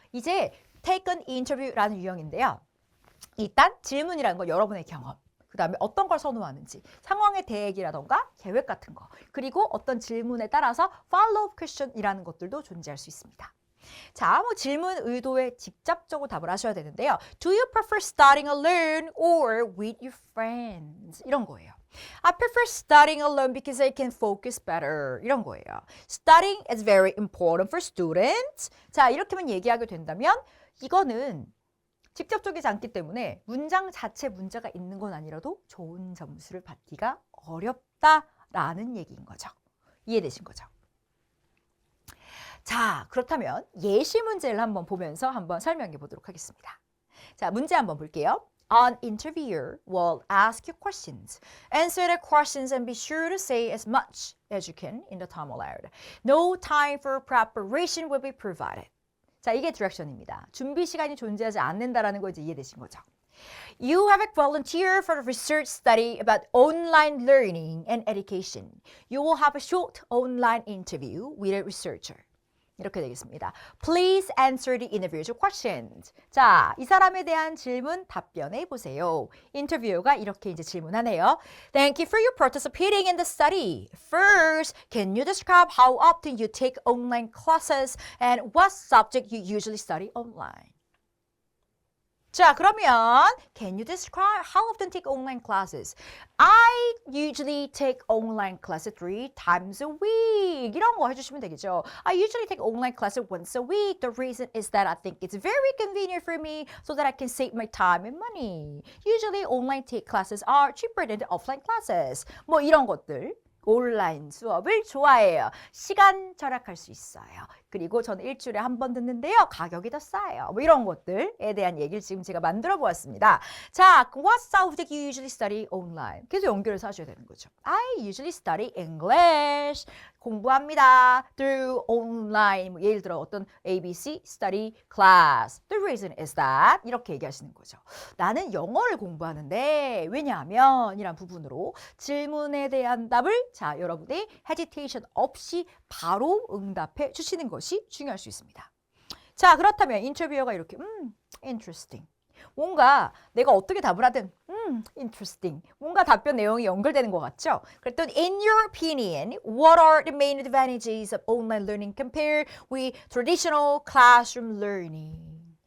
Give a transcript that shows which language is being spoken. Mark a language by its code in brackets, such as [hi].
[ko] 이제 take an interview라는 유형인데요. 일단 질문이라는 건 여러분의 경험, 그 다음에 어떤 걸 선호하는지, 상황의 대액이라던가 계획 같은 거, 그리고 어떤 질문에 따라서 follow-up question이라는 것들도 존재할 수 있습니다. 자, 질문 의도에 직접적으로 답을 하셔야 되는데요. [en] Do you prefer studying alone or with your friends? [ko] 이런 거예요. [en] I prefer studying alone because I can focus better. [ko] 이런 거예요. [en] Studying is very important for students. [ko] 자, 이렇게만 얘기하게 된다면 이거는 직접적이지 않기 때문에 문장 자체 문제가 있는 건 아니라도 좋은 점수를 받기가 어렵다라는 얘기인 거죠. 이해되신 거죠? 자, 그렇다면 예시 문제를 한번 보면서 한번 설명해 보도록 하겠습니다. 자, 문제 한번 볼게요. [en] An interviewer will ask you questions. Answer the questions and be sure to say as much as you can in the time allowed. No time for preparation will be provided. [ko] 자, 이게 디렉션입니다. 준비 시간이 존재하지 않는다라는 거 이제 이해되신 거죠. [en] You have a volunteer for a research study about online learning and education. You will have a short online interview with a researcher. [ko] 이렇게 되겠습니다. [en] Please answer the interviewer's questions. [ko] 자, 이 사람에 대한 질문 답변해 보세요. 인터뷰어가 이렇게 이제 질문하네요. [en] Thank you for your participating in the study. First, can you describe how often you take online classes and what subject you usually study online? [ko] 자, 그러면 [en] can you describe how often take online classes? I usually take online classes 3 times a week. [ko] 이런 거 해주시면 되겠죠. [en] I usually take online classes once a week. The reason is that I think it's very convenient for me so that I can save my time and money. Usually online take classes are cheaper than the offline classes. [ko] 뭐 이런 것들. 온라인 수업을 좋아해요. 시간 절약할 수 있어요. 그리고 저는 일주일에 한 번 듣는데요. 가격이 더 싸요. 뭐 이런 것들에 대한 얘기를 지금 제가 만들어 보았습니다. [en] 자, what subject you usually study online? [ko] 계속 연결해서 하셔야 되는 거죠. [en] I usually study English. [ko] 공부합니다. [en] through online. [ko] 뭐 예를 들어 어떤 ABC study class. [en] The reason is that [ko] 이렇게 얘기하시는 거죠. 나는 영어를 공부하는데 왜냐하면 이란 부분으로 질문에 대한 답을 자, 여러분이 헤지테이션 없이 바로 응답해 주시는 것이 중요할 수 있습니다. 자, 그렇다면 인터뷰어가 이렇게 interesting. 뭔가 내가 어떻게 답을 하든 interesting. 뭔가 답변 내용이 연결되는 것 같죠? 그랬더니 [en] in your opinion, what are the main advantages of online learning compared with traditional classroom learning?